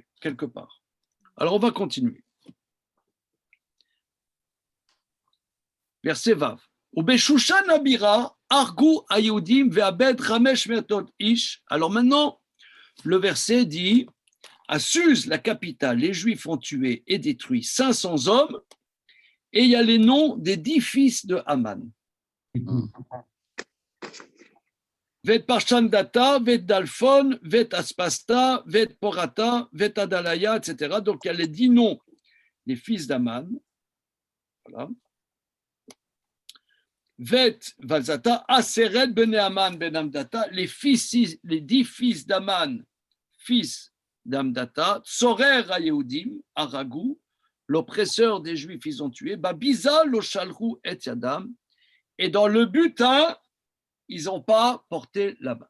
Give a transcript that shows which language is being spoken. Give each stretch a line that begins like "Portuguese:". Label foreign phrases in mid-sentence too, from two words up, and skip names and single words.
French: Quelque part. Alors, on va continuer. Verset Vav.
Hebrew: ובשושן הבירה הרגו היהודים ואבד חמש מאות איש.
French: Alors maintenant, le verset dit à Suse, la capitale, les Juifs ont tué et détruit 500 hommes. Et il y a les noms des 10 fils de Haman.
Hebrew: ואת פרשנדתא ואת דלפון ואת אספתא ואת פורתא ואת אדליא,
French: etc. Donc il y a les 10 noms des fils d'Haman. Voilà.
Hebrew: ואת ויזתא עשרת בני המן בן המדתא,
French: les 10 fils d'Haman, fils d'Amdata,
Hebrew: צורר היהודים הרגו,
French: l'oppresseur des Juifs, ils ont tué,
Hebrew: ובביזה לא שלחו את ידם,
French: et dans le butin, ils n'ont pas porté la main.